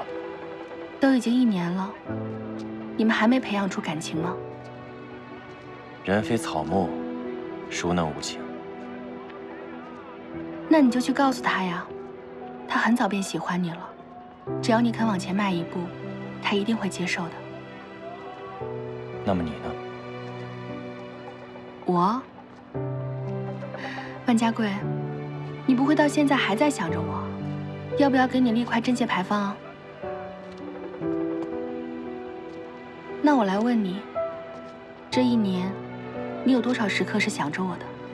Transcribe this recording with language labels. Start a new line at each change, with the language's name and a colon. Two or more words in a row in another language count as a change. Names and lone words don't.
Chinese: 都已经1年了，你们还没培养出感情吗？人非草木，孰能无情？那你就去告诉他呀，他很早便喜歡你了，只要你肯往前邁一步，他一定會接受的。那麼你呢？我，萬家貴，你不會到現在還在想着我？要不要給你立塊貞節牌坊啊？那我來問你，這1年，你有多少時刻是想着我的？